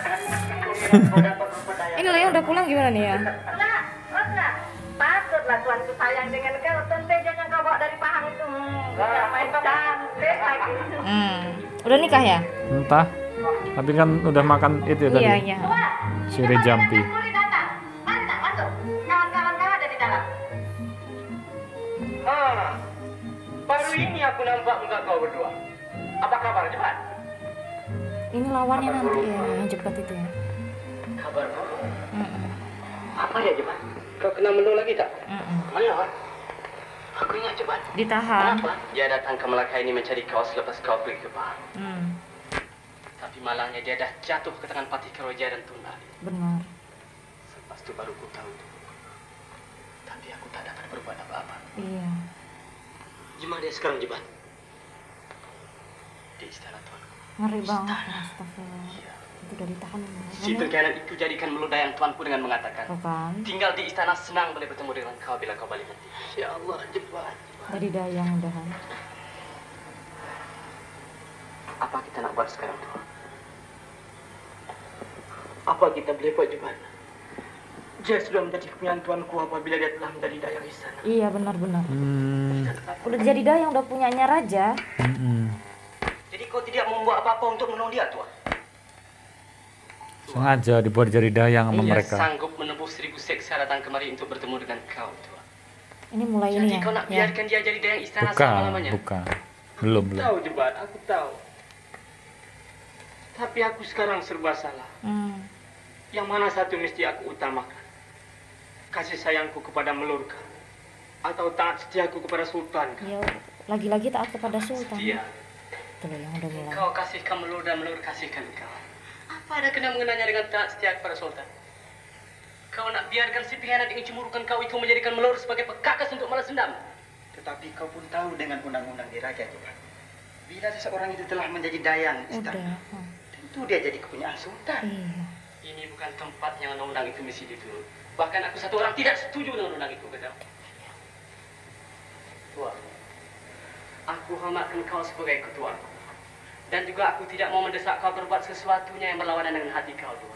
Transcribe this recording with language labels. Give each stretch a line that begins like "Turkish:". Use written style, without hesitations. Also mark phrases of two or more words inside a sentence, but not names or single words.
Indonesian: Ini Layang udah pulang gimana nih ya?
Malay: Patutlah tuanku sayang dengan kau. Tentunya yang kau bawa dari Pahang itu.
Indonesian: Bisa main cantik lagi. Udah nikah ya?
Malay: Entah.
Indonesian: Tapi kan udah makan itu ya tadi. Iya, iya.
Malay: Sire jampi. Mari tak masuk. Kawan-kawan kau ada di dalam. Baru ini aku nampak muka kau berdua. Apa kabar, Jebat?
Indonesian: Ini lawannya nanti ya, yang Jebat itu ya.
Malay: Kabar buruk. Apa dia, Jebat? Kau kena melu lagi tak? Mana? Aku ingat, Jebat. Ditahan. Kenapa? Dia datang ke Melaka ini mencari kau selepas kau pergi ke Pahang. Tapi malangnya dia dah jatuh ke tangan Patih Keroja dan Tun Ali. Benar. Selepas itu baru ku tahu. Tapi aku tak dapat berbuat apa-apa.
Indonesian: Iya. Gimana dia sekarang, Jebat?
Malay: Di istana Tuan.
Indonesian: Ngeri banget. Astagfirullah. Itu udah ditahan.
Malay: Si pengkhianat itu jadikan meludayang tuanku dengan mengatakan,
Indonesian: Bukan.
Malay: tinggal di istana senang boleh bertemu dengan kau bila kau balik nanti.
Indonesian: Ya Allah, Jebat. Dari dayang udahan.
Malay: Apa kita nak buat sekarang, Tuan? Apa kita boleh buat, Jebat? Dia sudah menjadi kepunyaan tuanku apabila dia telah menjadi dayang istana.
Indonesian: Iya, benar-benar. Udah jadi dayang, udah punyanya raja.
Malay: Jadi kau tidak membuat apa-apa untuk menolong dia, Tuan?
Indonesian: Sengaja dibuat jadi dayang sama mereka.
Malay: Ia sanggup menembus 1000 seksa datang kemari untuk bertemu dengan kau, Tuan.
Indonesian: Ini mulai
Malay: Jadi
Indonesian: ini ya.
Malay: kau nak biarkan dia jadi dayang istana
Indonesian: Bukan,
Malay: selama-lamanya?
Indonesian: bukan. Belum.
Malay: Tahu, Jebat, aku tahu. Tapi aku sekarang serba salah. Yang mana satu mesti aku utamakan? Kasih sayangku kepada Melurka atau taat setiaku kepada Sultan?
Indonesian: Ya, lagi-lagi taat kepada Sultan. Setia. Itu loh yang udah mulai.
Malay: Kau kasihkan Melur dan Melur kasihkan kau. Apa ada kena mengenanya dengan taat setia kepada Sultan? Kau nak biarkan si pengkhianat ingin cemurukan kau itu menjadikan Melur sebagai pekakas untuk balas dendam? Tetapi kau pun tahu dengan undang-undang di raja juga. Bila seseorang itu telah menjadi dayang istana, tentu dia jadi kepunyaan sultan.
Indonesian: Iya.
Malay: Ini bukan tempat yang undang-undang itu mesti diturut. Bahkan aku satu orang tidak setuju dengan undang itu, kata. Tuan, aku hormatkan kau sebagai ketuaku. Dan juga aku tidak mau mendesak kau berbuat sesuatunya yang berlawanan dengan hati kau, Tuan.